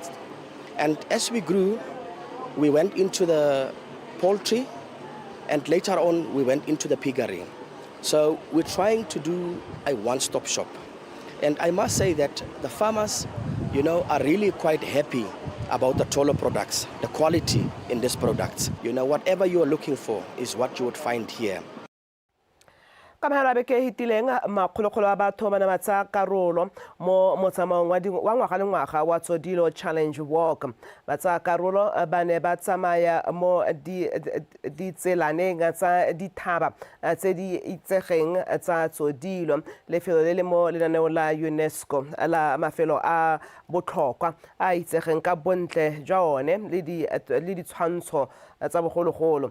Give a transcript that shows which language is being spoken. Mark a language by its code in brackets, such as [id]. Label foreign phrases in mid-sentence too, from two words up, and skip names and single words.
[en] And as we grew, we went into the poultry and later on we went into the piggery. So we're trying to do a one-stop shop. And I must say that the farmers, are really quite happy about the Tholo products, the quality in these products. Whatever you are looking for is what you would find here. [tn] Ka mahela beke hitileng makgolokgolo a batho ba ne ba tsaya karolo mo motsamaong wa ngwaga le ngwaga wa Tsodilo Challenge Walk. Ba tsaya karolo ba ne ba tsamaya mo ditselaneng tsa dithaba tse di itsegeng tsa Tsodilo, lefelo le le mo lenaneong la UNESCO la mafelo a botlhokwa a itsegeng ka bontle jwa one le ditshwantsho tsa bogologolo.